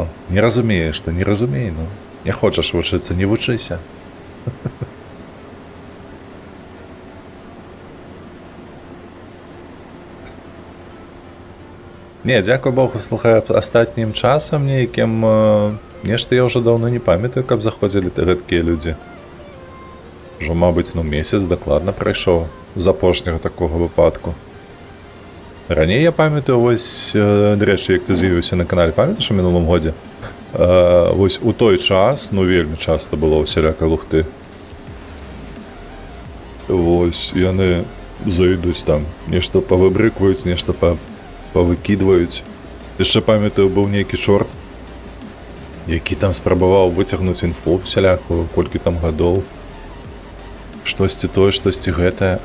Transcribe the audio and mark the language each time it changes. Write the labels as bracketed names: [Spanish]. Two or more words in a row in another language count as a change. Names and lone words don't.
[Ukrainian] Не розумієш, то не розумій, ну. Не хочеш вчитися, не вчися. Не, дякую Богу, слухай, останнім часом [Belarusian] нейким, нешта [Ukrainian] я вже давно не пам'ятаю, [Belarusian] каб заходили гэткія людзі. Уже, мабуть, месяц дакладна прайшоў з апошняга [Ukrainian] такого випадку. Раней я пам'ятаю, ось, до речі, як ти з'явився на каналі, пам'ятаєш у минулому годі? Ось у той час, ну вельми часто було всіляка лухти. Ось, [Belarusian] яны зайдуць там, нешта павыбрыкваюць, нешта павыкідваюць. Яшчэ памятаю, быў нейкі чорт, які там спрабаваў выцягнуць інфу всялякую, колькі там гадоў. Штосьці тое, штосьці гэтае.